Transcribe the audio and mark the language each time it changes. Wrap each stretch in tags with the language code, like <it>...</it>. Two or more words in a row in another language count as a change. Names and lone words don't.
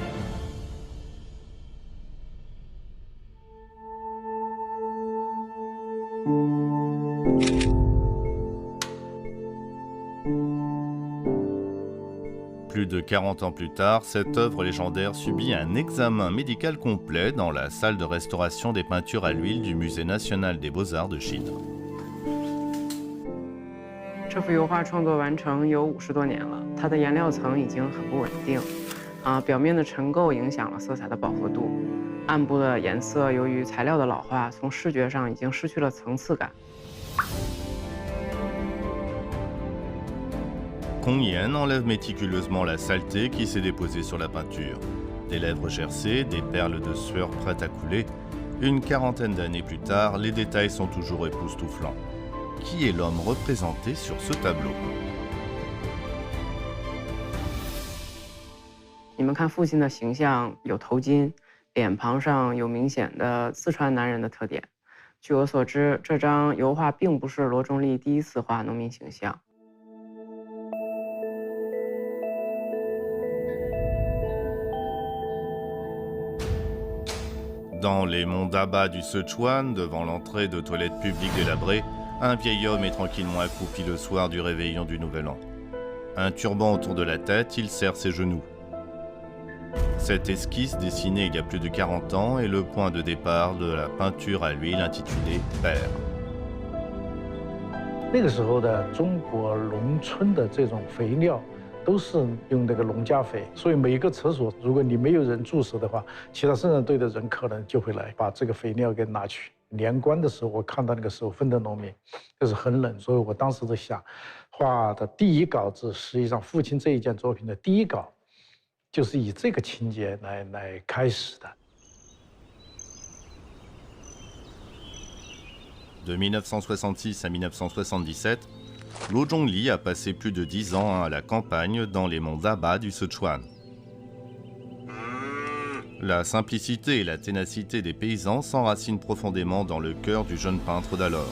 <fr>Plus de 40 ans plus tard, cette œuvre légendaire subit un examen médical complet dans la salle de restauration des peintures à l'huile du Musée national des beaux-arts de Chine.</fr> <zh>这幅油画创作完成有50多年了，它的颜料层已经很不稳定，表面的尘垢影响了色彩的饱和度，暗部的颜色由于材料的老化，从视觉上已经失去了层次感。</zh> <fr>Kong Yan enlève méticuleusement la saleté qui s'est déposée sur la peinture. Des lèvres gercées, des perles de sueur prêtes à couler. Une quarantaine d'années plus tard, les détails sont toujours époustouflants. Qui est l'homme représenté sur ce tableau?</fr> <zh>你们看父亲的形象有头巾，脸庞上有明显的四川男人的特点。据我所知，这张油画并不是罗中立第一次画农民形象。</zh> <fr>Dans les monts d'Aba du Sichuan, devant l'entrée de toilettes publiques délabrées, un vieil homme est tranquillement accroupi le soir du réveillon du Nouvel An. Un turban autour de la tête, il serre ses genoux. Cette esquisse, dessinée il y a plus de 40 ans, est le point de départ de la peinture à l'huile intitulée Père.</fr> <zh>那个时候的中国农村的这种肥料，都是用那个农家肥，所以每一个厕所，如果你没有人注视的话，其他生产队的人可能就会来把这个肥料给拿去。年关的时候，我看到那个手分的农民，就是很冷，所以我当时在想，画的第一稿子，实际上父亲这一件作品的第一稿，就是以这个情节来开始的。</zh> <fr>De 1966 à 1977, Luo Zhongli a passé plus de 10 ans à la campagne dans les monts d'Aba du Sichuan. La simplicité et la ténacité des paysans s'enracinent profondément dans le cœur du jeune peintre d'alors.</fr>